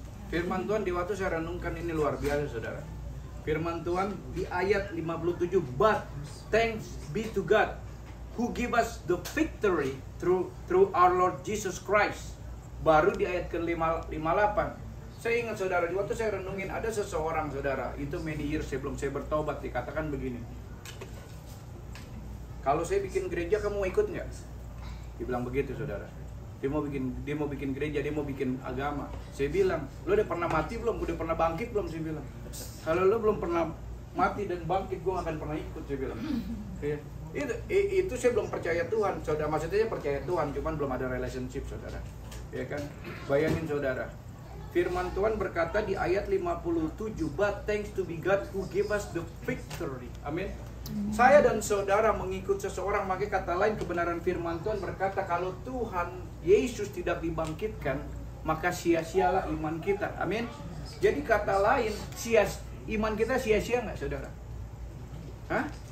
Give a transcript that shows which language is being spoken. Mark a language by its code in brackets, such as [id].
[id] Firman Tuhan di waktu saya renungkan ini luar biasa saudara. Firman Tuhan di ayat 57, [en] but thanks be to God who give us the victory through our Lord Jesus Christ. [id] Baru di ayat ke-58. Saya ingat saudara, di waktu saya renungin ada seseorang saudara, itu [en] many years [id] sebelum saya bertobat, dikatakan begini. Kalau saya bikin gereja, kamu mau ikut nggak? Dibilang begitu saudara. Dia mau bikin gereja, dia mau bikin agama. Saya bilang, lo udah pernah mati belum? Udah pernah bangkit belum? Saya bilang, kalau lo belum pernah mati dan bangkit, gue gak akan pernah ikut. Saya bilang, ya. Itu saya belum percaya Tuhan, saudara. Maksudnya percaya Tuhan, cuman belum ada relationship, saudara. Ya kan? Bayangin saudara. Firman Tuhan berkata di ayat 57, [en] but thanks to be God who give us the victory. [id] Amin. Saya dan saudara mengikut seseorang, maka kata lain kebenaran firman Tuhan berkata kalau Tuhan Yesus tidak dibangkitkan, maka sia-sialah iman kita. Amin. Jadi kata lain, iman kita sia-sia nggak saudara? Hah?